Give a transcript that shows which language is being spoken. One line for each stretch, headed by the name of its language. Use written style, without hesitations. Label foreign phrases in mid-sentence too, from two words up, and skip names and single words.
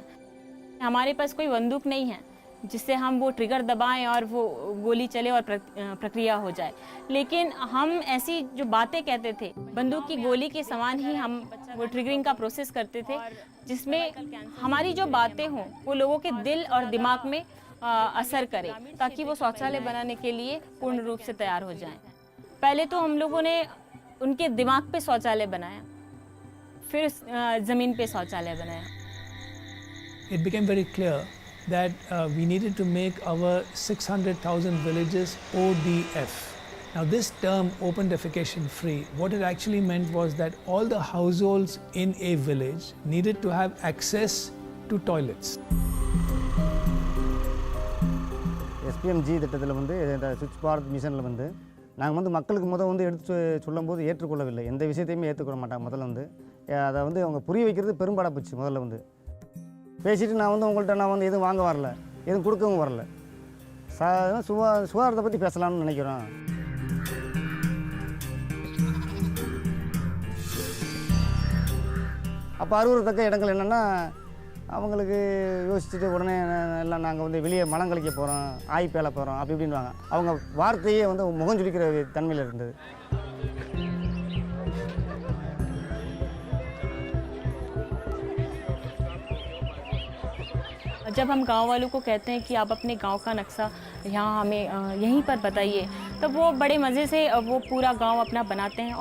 Hindi: हमारे पास कोई बंदूक नहीं है जिससे हम वो ट्रिगर दबाएं और वो गोली चले और प्रक्रिया हो जाए, लेकिन हम ऐसी जो बातें कहते थे, बंदूक की गोली के समान ही हम वो ट्रिगरिंग का प्रोसेस करते थे, जिसमें हमारी जो बातें हों वो लोगों के दिल और दिमाग में असर करे, ताकि वो शौचालय बनाने के लिए पूर्ण रूप से तैयार हो जाएं। पहले तो हम लोगों ने उनके दिमाग पे शौचालय बनाया, फिर ज़मीन पे शौचालय बनाया।
English: It became very clear that we needed to make our 600,000 villages ODF. Now this term, open defecation free, what it actually meant was that all the households in a village needed to have access to toilets.
Tamil: SPMG திட்டத்தில் வந்து இந்த சுவிட்ச் பாரத் மிஷனில் வந்து நாங்கள் வந்து மக்களுக்கு வந்து எடுத்து சொல்லும்போது ஏற்றுக்கொள்ளவில்லை, எந்த விஷயத்தையுமே ஏற்றுக்கொள்ள மாட்டாங்க. முதல்ல வந்து அதை வந்து அவங்க புரிய வைக்கிறது பெரும்பாடாக போச்சு. முதல்ல வந்து பேசிட்டு நான் வந்து உங்கள்கிட்ட நான் வந்து எதுவும் வாங்க வரல, எதுவும் கொடுக்கவும் வரல, சுகாதாரத்தை பற்றி பேசலாம்னு நினைக்கிறோம். அப்போ அருவருத்தக்க இடங்கள் என்னென்னா, அவங்களுக்கு யோசிச்சுட்டு உடனே எல்லாம் நாங்கள் வந்து வெளியே மலம் கழிக்க போகிறோம், ஆய் பேல போகிறோம் அப்படி இப்படின்வாங்க. அவங்க வார்த்தையே வந்து முகம் சுளிக்கிற தன்மையில் இருந்தது.
Hindi: जब हम गांव वालों को कहते हैं कि आप अपने गांव का नक्शा यहाँ हमें यहीं पर बताइए, तब वो बड़े मज़े से वो पूरा गांव अपना बनाते हैं।